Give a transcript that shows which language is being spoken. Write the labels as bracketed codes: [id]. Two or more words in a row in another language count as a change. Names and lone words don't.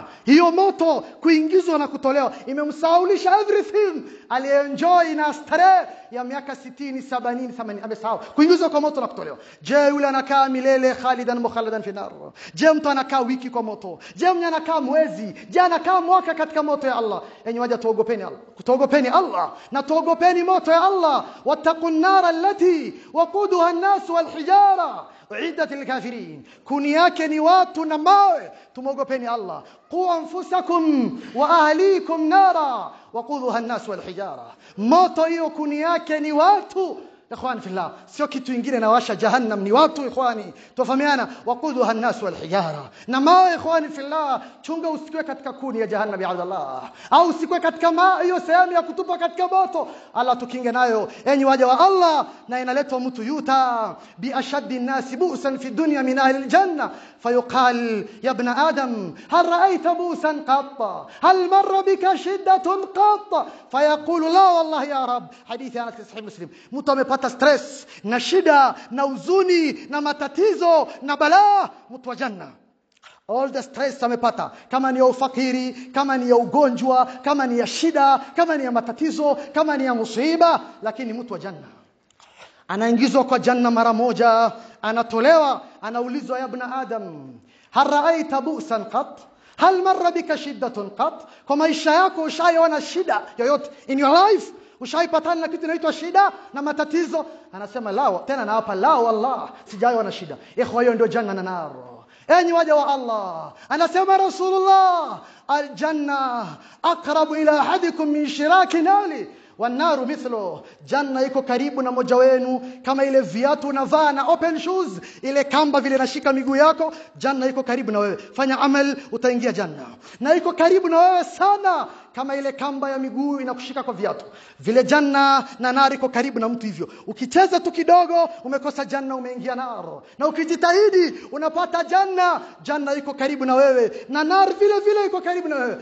[sw] Hiyo moto kuingizwa na kutolewa imemsahaulisha everything aliyeenjoy na starehe ya miaka 60, 70, 80 amesahau. Kuingizwa kwa moto na kutolewa. Je, yule anakaa milele [ar] خالدا مخلدا في النار? [sw] Je, mtu anakaa wiki kwa moto? Je, mtu anakaa mwezi? Je, anakaa mwaka katika moto ya Allah? Enyi waja, tuogopeni Allah. Kutuogopeni Allah na tuogopeni moto ya Allah. [ar] واتقوا النار التي وقودها الناس والحجارة أعدت للكافرين. [sw] Kuni yake ni watu na mawe. Tumogopeni Allah. [ar] قوا أنفسكم وأهليكم نارا وقودها الناس والحجارة. [sw] Moto hiyo kuni yake ni watu. [ar] إخواني في الله, [sw] sio kitu kingine na washa jahannam, ni watu ikhwani. Tufahamiana, [ar] وقودها الناس والحجارة. [sw] Na mawe [ar] إخواني في الله, [sw] chunga usikwe katika kuni ya jahannam ya Allah. Au usikwe katika hiyo sehemu ya kutupa katika moto. Allah tukinge nayo. Enyi waja wa Allah, na inaletwa mtu [ar] يؤتى بأشد الناس بؤسا في الدنيا من أهل الجنة فيقال يا ابن آدم هل رأيت بؤسا قط هل مر بك شدة قط فيقول لا والله يا رب. [sw] Hadithi Anas sahih Muslim. Mtu amepata stress na shida na huzuni na matatizo na balaa, mtu wa janna. [en] All the stress [sw] amepata, kama ni ya ufakiri, kama ni ya ugonjwa, kama ni ya shida, kama ni ya matatizo, kama ni ya musiba, lakini mtu wa janna anaingizwa kwa janna mara moja, anatolewa, anaulizwa [ar] يا ابن آدم هل رأيت بؤسا قط هل مر بك شدة قط? [sw] Kwa maisha yako ushaiona shida yoyote [en] in your life? [sw] Ushaipatana na kitu inaitwa shida na matatizo? Anasema la, tena na hapa [ar] لا والله [sw] sijaiona shida. Ikhwa, hiyo ndio janna na nar. Enyi waja wa Allah, anasema Rasulullah, [ar] الجنة أقرب إلى أحدكم من شراك نعله والنار مثله. [sw] Janna iko karibu na moja wenu kama ile viatu unavaa na [en] open shoes, [sw] ile kamba vile nashika miguu yako. Janna iko karibu na wewe, fanya amal utaingia janna. Na iko karibu na wewe sana kama ile kamba ya miguu inakushika kwa viatu. Vile janna na nar iko karibu na mtu hivyo. Ukicheza tu kidogo umekosa janna, umeingia nar. Na ukijitahidi unapata janna. Janna iko karibu na wewe na nar vile vile iko karibu na wewe.